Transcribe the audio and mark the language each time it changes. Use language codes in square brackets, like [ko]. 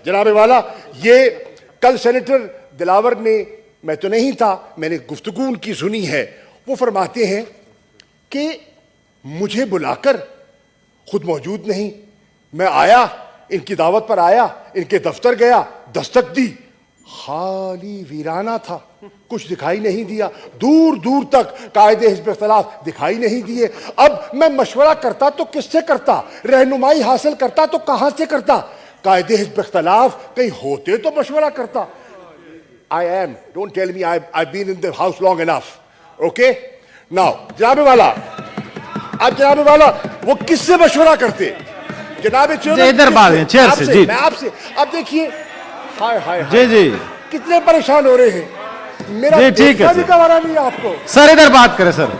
[ur] جناب والا یہ کل سینیٹر دلاور نے، میں تو نہیں تھا، میں نے گفتگو ان کی سنی ہے، وہ فرماتے ہیں کہ مجھے بلا کر خود موجود نہیں، میں آیا، ان کی دعوت پر آیا، ان کے دفتر گیا، دستک دی، خالی ویرانہ تھا، کچھ دکھائی نہیں دیا، دور دور تک قائد حزب اختلاف دکھائی نہیں دیے. اب میں مشورہ کرتا تو کس سے کرتا، رہنمائی حاصل کرتا تو کہاں سے کرتا؟ قائد حزب اختلاف کہیں ہوتے تو مشورہ کرتا. [en] I am, don't tell me I've been in the house long enough, okay? [ur] Now, جناب والا، اب جناب والا وہ کس سے مشورہ کرتے؟ جناب چیئرمین ادھر بات ہے چیئر سے. جی میں آپ سے اب دیکھیے، ہائے ہائے جی جی کتنے پریشان ہو رہے ہیں. میرا جی ٹھیک دیکھنا ہے بھی گوارا نہیں ہے آپ کو. سر، ادھر بات کریں سر.